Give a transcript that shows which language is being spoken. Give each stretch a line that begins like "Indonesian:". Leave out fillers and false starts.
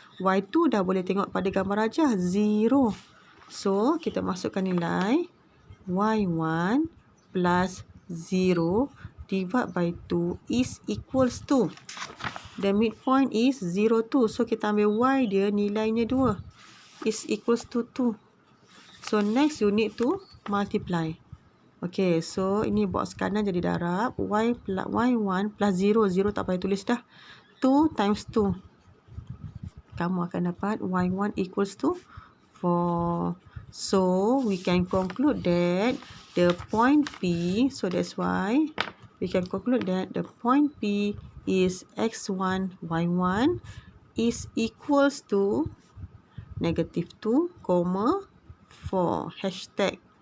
Malay: Y2 dah boleh tengok pada gambar rajah 0.
English: So
Malay: kita masukkan nilai
English: Y1 plus 0 divided by 2 is equals to, the midpoint is 0, 2. So
Malay: kita ambil Y dia nilainya
English: 2 is equals to 2. So next you need to multiply.
Malay: Okay, so ini box kanan jadi darab. Y1 plus 0. 0 tak payah tulis dah.
English: 2 times 2.
Malay: Kamu akan dapat Y1 equals to 4.
English: So, we can conclude that the point P, so that's why we can conclude that the point P is X1, Y1 is equals to negative 2, 4. Hashtag.